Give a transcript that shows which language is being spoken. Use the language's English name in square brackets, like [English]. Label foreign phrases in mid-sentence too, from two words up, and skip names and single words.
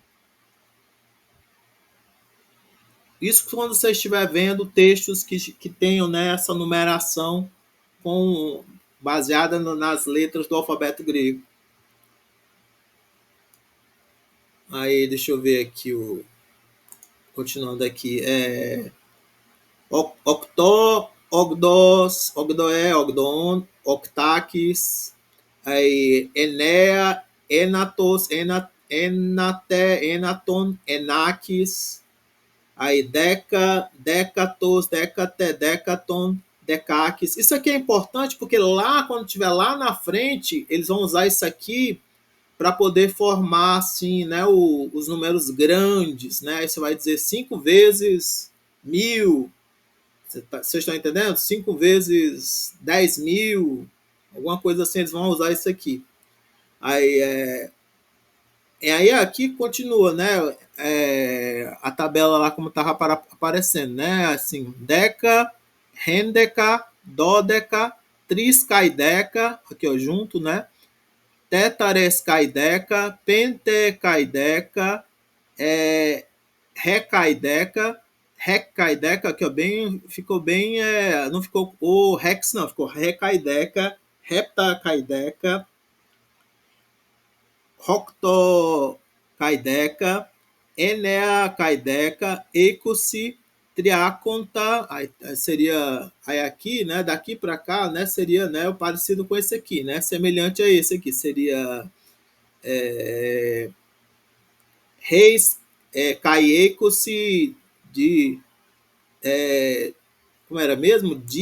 [Portuguese] Isso quando você estiver vendo textos que tenham, né, essa numeração baseada nas letras do alfabeto grego. Aí, deixa eu ver aqui, continuando aqui. [Greek] ὀκτώ, ὄγδοος, ὀγδόη, ὄγδοον, ὀκτάκις, aí, ἐννέα, ἔνατος, ἐνάτη, ἔνατον, ἐνάκις, aí δέκατος, δεκάτη, δέκατον, δεκάκις. [Portuguese] Isso aqui é importante porque lá, quando estiver lá na frente, eles vão usar isso aqui para poder formar assim, né, os números grandes, né? Aí você vai dizer 5 vezes 1000. Vocês estão entendendo? 5 vezes 10.000, alguma coisa assim, eles vão usar isso aqui. Aí, aí aqui continua, né? A tabela lá como estava aparecendo, né? Assim, [Greek] δέκα, ἕνδεκα, δώδεκα, τρισκαίδεκα, [Portuguese] aqui ó, junto, né? [Greek] τετταρεσκαίδεκα, πεντεκαίδεκα, ἑκκαίδεκα, ἑκκαίδεκα, [Portuguese] aqui ó, ficou bem, não ficou o rex não, ficou [Greek] ἑκκαίδεκα, ἑπτακαίδεκα, ὀκτωκαίδεκα, ἐννεακαίδεκα, εἴκοσι, τριάκοντα, [Portuguese] aí seria, aí aqui, né, daqui para cá, né, seria, né, o parecido com esse aqui, né, semelhante a esse aqui, seria reis, caiecosi, de, como era mesmo?